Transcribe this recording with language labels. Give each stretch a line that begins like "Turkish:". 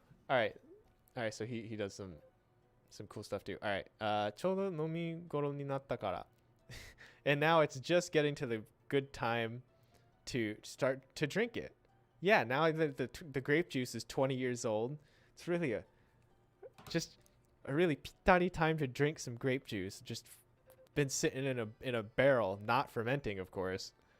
English: Alright, so he does some cool stuff too.
Japanese: Alright, ちょうど飲み頃になったから.
English: And now it's just getting to the good time to start to drink it. Yeah, now the grape juice is 20 years old. It's really just a really pitari time to drink some grape juice. Just been sitting in a barrel, not fermenting, of course.